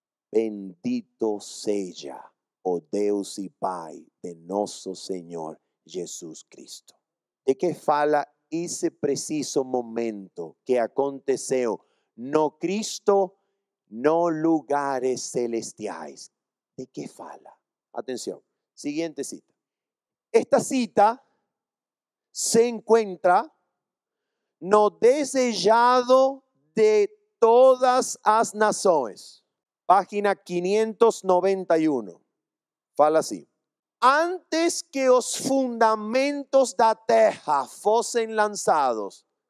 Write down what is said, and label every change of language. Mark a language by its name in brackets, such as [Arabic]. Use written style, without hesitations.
[Portuguese] Bendito seja o Deus e Pai de nosso Senhor Jesus Cristo. De que fala esse preciso momento que aconteceu no Cristo, no lugares celestiais? [Spanish] ¿De qué fala? Atención, siguiente cita. Esta cita se encuentra no desejado de todas as nações. [Portuguese] Página 591. Fala assim. Antes que os fundamentos da terra fossem lançados.